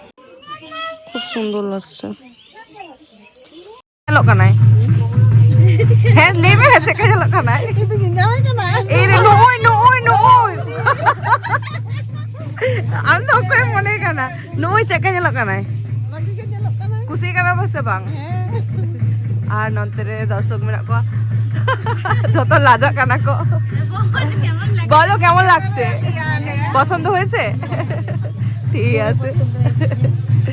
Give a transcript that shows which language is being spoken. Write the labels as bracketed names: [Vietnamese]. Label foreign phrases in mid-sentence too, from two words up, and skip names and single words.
[Bangla] খুব সুন্দর লাগছে হ্যালো কানাই [Santali] ᱦᱮᱸ ᱞᱟᱹᱭ ᱢᱮ ᱪᱮᱫᱠᱟ ᱧᱮᱞᱚᱜ ᱠᱟᱱᱟᱭ ᱮᱭ ᱨᱮ ᱱᱚᱜᱼᱚᱭ ᱱᱚᱜᱼᱚᱭ ᱱᱚᱜᱼᱚᱭ ᱟᱢ ᱫᱚ ᱚᱠᱚᱭᱮᱢ ᱢᱚᱱᱮ ᱠᱟᱱᱟ ᱱᱚᱜᱼᱚᱭ ᱪᱮᱫᱠᱟ ᱧᱮᱞᱚᱜ ᱠᱟᱱᱟᱭ ᱠᱩᱥᱤ ᱠᱟᱱᱟ ᱵᱚ ᱥᱮ ᱵᱟᱝ আর নন্তে রে দর্শক মেনা কো যত লাজা কানা কো [Bangla] বলো কেমন লাগছে পছন্দ হয়েছে ঠিক আছে